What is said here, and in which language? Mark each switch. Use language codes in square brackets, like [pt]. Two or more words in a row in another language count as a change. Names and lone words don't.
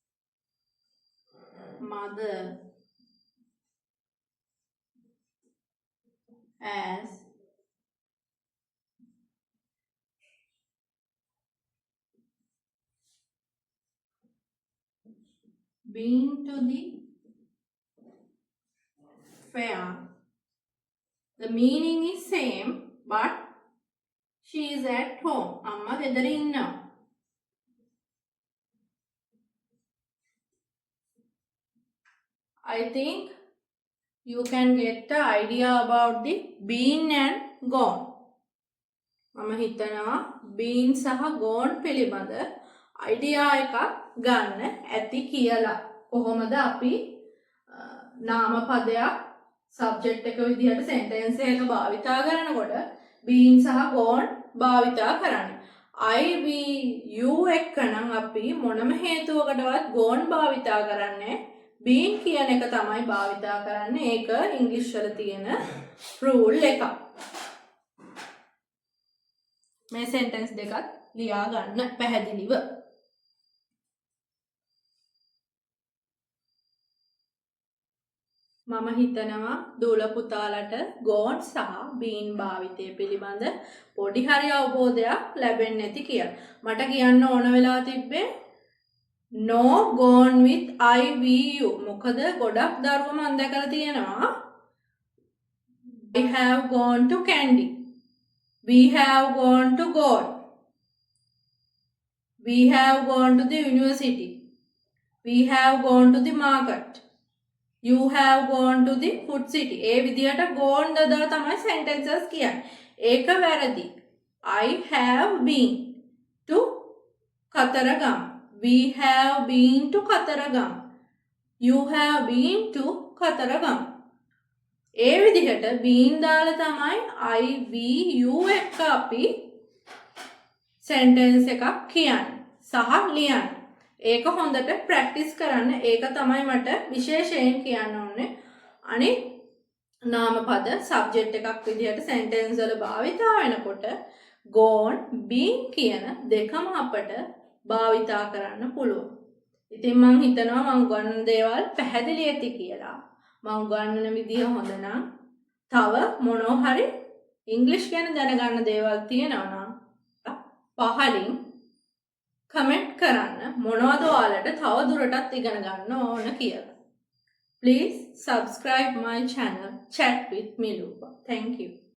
[en] mother as been to the fair. The meaning is same, but she is at home. [si] Amma ගෙදර ඉන්නවා. [en] I think you can get the idea about the been and gone. [si] මම හිතනවා been සහ gone පිළිබඳ idea එකක් ගන්න ඇති කියලා. කොහොමද අපි නාම පදයක් subject එක විදිහට sentence එක භාවිතා කරනකොට been සහ gone භාවිතා කරන්නේ. [en] I, we, you [si] එක්ක නම් අපි මොනම හේතුවකටවත් gone භාවිතා කරන්නේ been කියන එක තමයි භාවිතා කරන්නේ. ඒක ඉංග්‍රීසි වල තියෙන rule එකක්. මේ sentence දෙකත් ලියා ගන්න පැහැදිලිව. මම හිතනවා දූල පුතාලට gone සහ been භාවිතය පිළිබඳ පොඩි හරි අවබෝධයක් ලැබෙන්නේ නැති කියලා. මට කියන්න ඕන වෙලා තිබ්බේ [en] no gone with I, we, you. [si] මොකද ගොඩක් දරුවෝ මම දැකලා තියෙනවා [en] I have gone to Candy. We have gone to God. We have gone to the university. We have gone to the market. You have gone to the food city. [si] ඒ විදිහට gone දදා තමයි sentences කියන්නේ. ඒක වැරදි. [en] I have been to Kataragam. We have been to Kataragam. You have been to Kataragam. [si] ඒ විදිහට been දාලා තමයි [en] I, we, you [si] එක්ක අපි sentence එකක් කියන්නේ සහ ලියන්නේ. ඒක හොඳට ප්‍රැක්ටිස් කරන්න. ඒක තමයි මට විශේෂයෙන් කියන්න ඕනේ. අනිත් නාමපද සබ්ජෙක්ට් එකක් විදිහට sentence වල භාවිතා වෙනකොට gone, been කියන දෙකම අපට භාවිතා කරන්න පුළුවන්. ඉතින් මම හිතනවා මම උගන්වන දේවල් පැහැදිලි ඇති කියලා. මම උගන්වන විදිහ හොඳ නම් තව මොනවා හරි ඉංග්‍රීසි ගැන දැනගන්න දේවල් තියෙනවා නම් පහලින් කමෙන්ට් කරන්න මොනවද ඔයාලට තව දුරටත් ඉගෙන ගන්න ඕන කියලා. [en] Please subscribe my channel Chat with Milupa. Thank you.